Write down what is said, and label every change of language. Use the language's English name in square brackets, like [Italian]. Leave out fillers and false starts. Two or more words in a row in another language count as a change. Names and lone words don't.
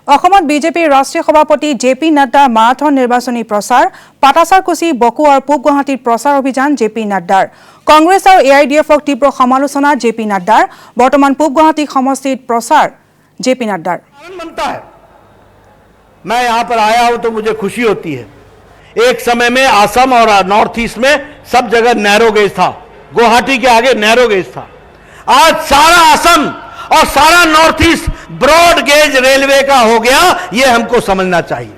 [Assamese] বিজেপিৰ ৰাষ্ট্ৰীয় সভাপতি জেপি নাড্ডাৰ মাৰাথন নিৰ্বাচনী প্ৰচাৰ পাটাচাৰকুছি বকো আৰু পূব গুৱাহাটীৰ প্ৰচাৰ অভিযান জেপি নাড্ডাৰ কংগ্ৰেছ আৰু এআইডিএফক তীব্ৰ সমালোচনা জেপি নাড্ডাৰ বৰ্তমান পূব গুৱাহাটী সমষ্টিত প্ৰচাৰ জেপি নাড্ডাৰ [Hindi] मैं यहाँ पर आया हूं तो मुझे खुशी होती है। एक समय में असम और नॉर्थ ईस्ट में सब जगह [English] narrow gauge [Hindi] था, गुवाहाटी के आगे [English] narrow gauge [Hindi] था। आज सारा असम और सारा नॉर्थ ईस्ट [English] broad gauge [Hindi] रेलवे का हो गया, ये हमको समझना चाहिए।